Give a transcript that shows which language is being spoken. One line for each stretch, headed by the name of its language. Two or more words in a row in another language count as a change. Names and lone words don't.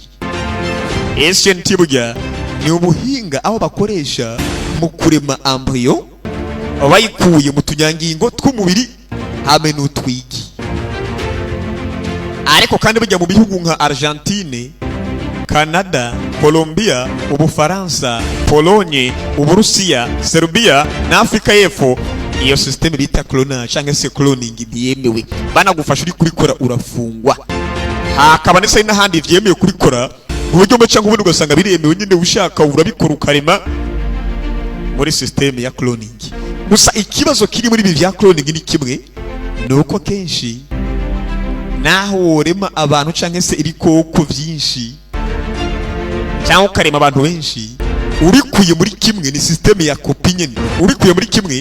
Rundi: SCNT burya ni ubuhinga aho bakoresha mu kurema embryo bayikuye mu tunyangingo tw'umubiri hamwe n'utwigi. Ariko kandi bujya mu bihugu nka Argentine, Canada, Colombia, Ubufaransa, Pologne, Uburusiya, Serbia na Afrika y'Epfo, iyo system bita clonage cyangwa se cloning ndiyemewe. Banagufasha uri kubikora urafungwa. Hakaba ndetse n'ahandi vyemewe kubikora uburyo mwe cyangwa ubundi ugasanga biremewe nyine ushaka urabikora ukarema muri system ya cloning. Gusa ikibazo kiri muri ibi vya cloning ni kimwe, nuko kenshi naho worema abantu cyangwa se ibikoko byinshi cyangwa ukarema abantu benshi, urikuye muri kimwe ni system ya kopi nyene, urikuye muri kimwe.